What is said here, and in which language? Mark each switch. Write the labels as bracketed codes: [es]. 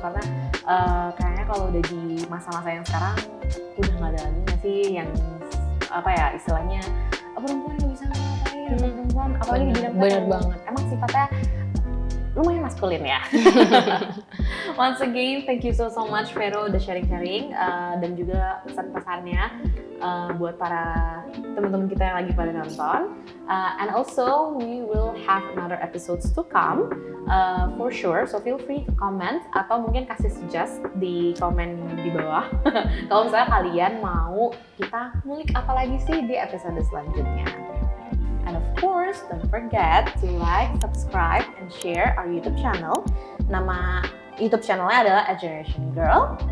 [id] Karena kayaknya kalau udah di masa-masa yang sekarang udah nggak ada lagi nggak sih yang istilahnya perempuan yang bisa ngapain, perempuan apalagi di bidang bener banget. Emang sifatnya lumayan maskulin ya. [en] Once again, thank you so much [id] Vero udah sharing-sharing dan juga pesan-pesannya buat para teman-teman kita yang lagi pada nonton. [en] And also we will have another episodes to come for sure. So feel free to comment [id] atau mungkin kasih suggest di komen di bawah. Kalau misalnya kalian mau kita ngulik apa lagi sih di episode selanjutnya. [en] And of course, don't forget to like, subscribe, and share our YouTube channel. [id] Nama YouTube channelnya adalah @generationgirl.